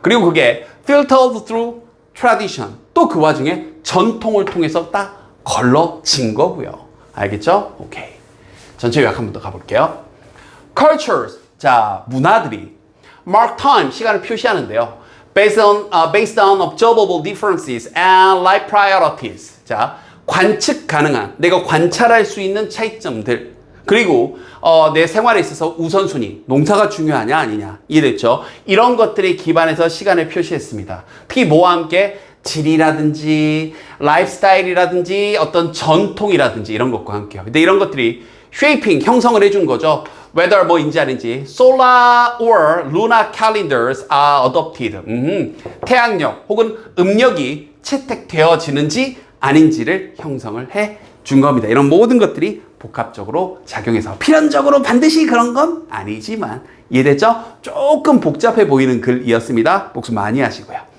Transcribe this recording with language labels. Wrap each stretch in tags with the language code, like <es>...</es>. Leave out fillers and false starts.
<ko>그리고 그게</ko> <en>filtered through tradition,</en> <ko>또 그 와중에 전통을 통해서 딱 걸러진 거고요. 알겠죠? 오케이. 전체 요약 한 번 더 가볼게요. Cultures, 자, 문화들이</ko> <en>mark time,</en> <ko>시간을 표시하는데요.</ko> <en>based on observable differences and life priorities.</en> <ko>자, 관측 가능한, 내가 관찰할 수 있는 차이점들, 그리고 내 생활에 있어서 우선순위, 농사가 중요하냐 아니냐, 이해됐죠? 이런 것들에 기반해서 시간을 표시했습니다. 특히 뭐와 함께 질이라든지 라이프스타일이라든지 어떤 전통이라든지 이런 것과 함께요. 근데 이런 것들이 shaping, 형성을 해준 거죠.</ko> <en>whether</en> <ko>뭐인지 아닌지</ko> <en>solar or lunar calendars are adopted.</en> <ko>태양력 혹은 음력이 채택되어지는지 아닌지를 형성을 해준 겁니다. 이런 모든 것들이 복합적으로 작용해서 필연적으로 반드시 그런 건 아니지만, 이해됐죠? 조금 복잡해 보이는 글이었습니다. 복습 많이 하시고요.</ko>